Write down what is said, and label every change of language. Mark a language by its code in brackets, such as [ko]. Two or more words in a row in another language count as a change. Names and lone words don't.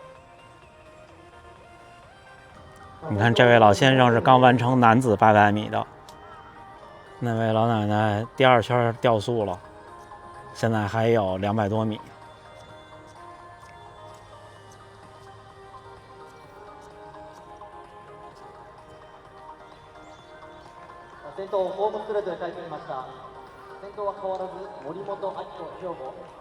[zh] 你看这位老先生是刚完成男子800米的，那位老奶奶第2圈掉速了，现在还有200多米。 [ja] 先頭ホームストレートで帰ってきました。先頭は変わらず森本明子兵庫。